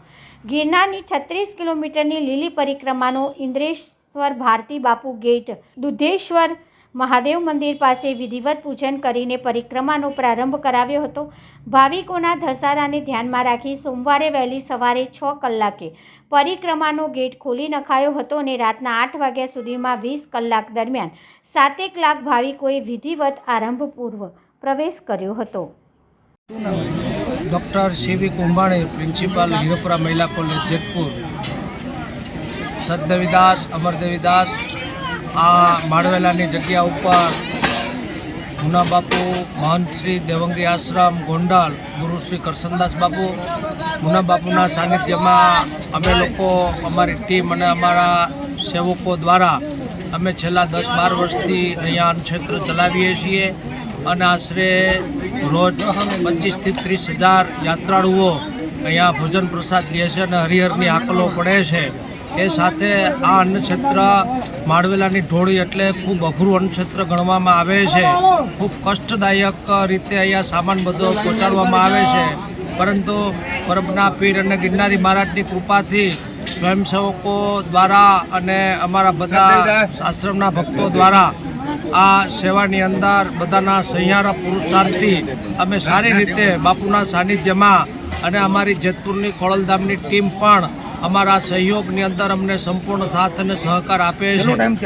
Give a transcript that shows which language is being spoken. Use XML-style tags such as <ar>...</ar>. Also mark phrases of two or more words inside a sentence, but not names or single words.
<gu>ગિરનારની 36 કિલોમીટરની લીલી પરિક્રમાનો ઇન્દ્રેશ્વર ભારતી બાપુ ગેટ, દુધેશ્વર મહાદેવ મંદિર પાસે વિધિવત પૂજન કરીને પરિક્રમાનો પ્રારંભ કરાવ્યો હતો। ભાવિકોના ધસારાને ધ્યાનમાં રાખી સોમવારે વહેલી સવારે 6 કલાકે પરિક્રમાનો ગેટ ખોલી નખાયો હતો અને રાતના 8 વાગ્યા સુધીમાં 20 કલાક દરમિયાન 7 લાખ ભાવિકોએ વિધિવત આરંભપૂર્વ પ્રવેશ કર્યો હતો। डॉक्टर सी.वी. कुंभाणे, प्रिंसिपल हीरोपुरा महिला कॉलेज जेतपुर। સતદેવીદાસ, અમરદેવીદાસ આ માડવેલાની જગ્યા ઉપર મુના બાપુ, મહંત શ્રી દેવંગી આશ્રમ ગોંડલ, ગુરુ શ્રી કરસનદાસ બાપુ, મુના બાપુના સાનિધ્યમાં અમે લોકો અમારી ટીમ અને અમારા સેવકો દ્વારા અમે છેલ્લા 10-12 વર્ષથી અહીંયા અન્નક્ષેત્ર ચલાવીએ છીએ અને આશરે રોજ 25 થી 30 હજાર યાત્રાળુઓ અહીંયા ભોજન પ્રસાદ લે છે અને હરિહરની આકલો પડે છે। એ સાથે આ અન્નક્ષેત્ર માળવેલાની ઢોળી એટલે ખૂબ અઘરું અન્નક્ષેત્ર ગણવામાં આવે છે। ખૂબ કષ્ટદાયક રીતે અહીંયા સામાન બધો પહોંચાડવામાં આવે છે, પરંતુ પરબના પીર અને ગિરનારી મહારાજની કૃપાથી સ્વયંસેવકો દ્વારા અને અમારા બધા આશ્રમના ભક્તો દ્વારા આ સેવાની અંદર બધાના સહિયારા પુરુષાર્થથી અમે સારી રીતે બાપુના સાનિધ્યમાં અને અમારી જેતપુરની ખોડલધામની ટીમ પણ અમારા સહયોગની અંદર અમને સંપૂર્ણ સાથ અને સહકાર આપે છે।</gu>